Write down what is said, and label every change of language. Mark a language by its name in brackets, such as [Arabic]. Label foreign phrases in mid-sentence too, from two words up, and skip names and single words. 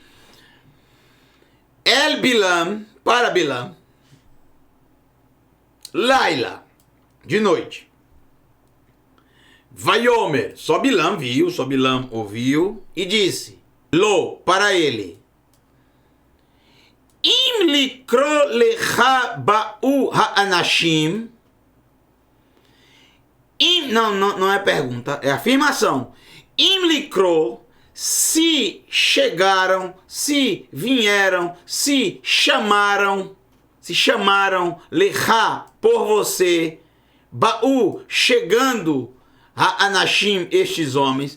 [Portuguese] El Bilam, para Bilam. Laila, de noite. Vaiomer, só Bilam viu, só Bilam ouviu. E disse, Lo, para ele. [Hebrew] אם לקרוא לך באו האנשים. [Portuguese] Não é pergunta, é afirmação. [Hebrew] אם לקרוא, [Portuguese] se chegaram, se vieram, se chamaram lecha, por você, ba'u, chegando, ha'anashim, estes homens.